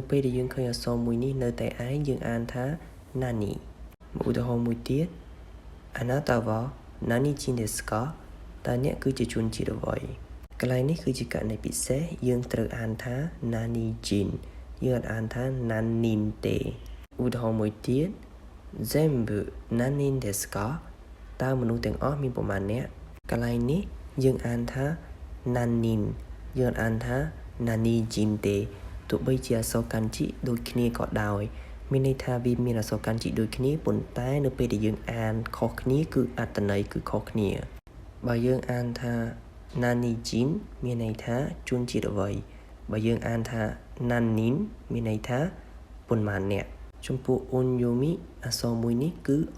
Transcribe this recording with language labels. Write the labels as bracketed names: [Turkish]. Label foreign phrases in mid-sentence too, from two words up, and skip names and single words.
[Khmer] ពេលដែលយើងឃើញអក្សរមួយនេះនៅតែឯងយើងអានថាណានីឧទាហរណ៍មួយទៀត [Japanese] あなたは何人ですか [Khmer] តើអ្នកគឺជាជនជាតិអ្វីកន្លែងនេះគឺជាករណីពិសេសយើងត្រូវអានថាណានីជីនយើងអត់អានថាណានីនទេឧទាហរណ៍មួយទៀត [Japanese] 全部何人ですか [Khmer] តើមនុស្សទាំងអស់មានប្រមាណអ្នកកន្លែងនេះយើងអានថាណានីន យើងអានថាណានីជីនទេទោះបីជាអក្សរ漢字ដូចគ្នាក៏ដោយមានន័យថាវាមានអក្សរកាន់ជីដូចគ្នាប៉ុន្តែនៅពេលដែលយើងអានខុសគ្នាគឺអត្ថន័យគឺខុសគ្នាបើយើងអានថា Nanijin មានន័យថាជនជាតិអ្វីបើយើងអានថា Nanin មានន័យថាប៉ុន្មានអ្នកចំពោះ Onyomi អក្សរមួយនេះគឺអ